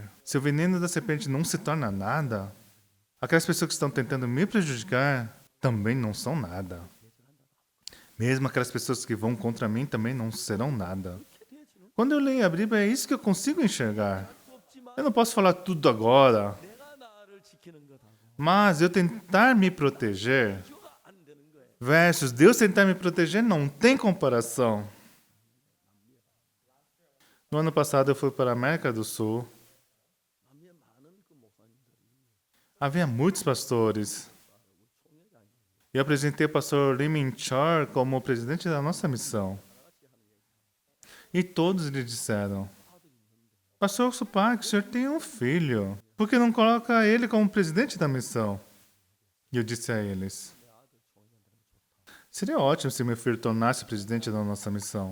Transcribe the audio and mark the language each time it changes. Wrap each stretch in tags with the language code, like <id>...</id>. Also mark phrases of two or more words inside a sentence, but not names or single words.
<pt>Se o veneno da serpente não se torna nada, aquelas pessoas que estão tentando me prejudicar também não são nada. Mesmo aquelas pessoas que vão contra mim também não serão nada. Quando eu leio a Bíblia, é isso que eu consigo enxergar. Eu não posso falar tudo agora,</pt> <ko>내가 나를 지키는 것하고</ko> <pt>mas eu tentar me proteger</pt> <ko>비교가 안 되는 거예요.</ko> <pt>versus Deus tentar me proteger não tem comparação. No ano passado eu fui para a América do Sul.</pt> <ko>남미에 많은 그 목사님들이</ko> <pt>Havia muitos pastores. Eu apresentei o pastor Lee Min-chor como presidente da nossa missão. E todos lhe disseram: Pastor Supak, o senhor tem um filho. Por que não coloca ele como presidente da missão? E eu disse a eles: Seria ótimo se meu filho tornasse presidente da nossa missão.</pt>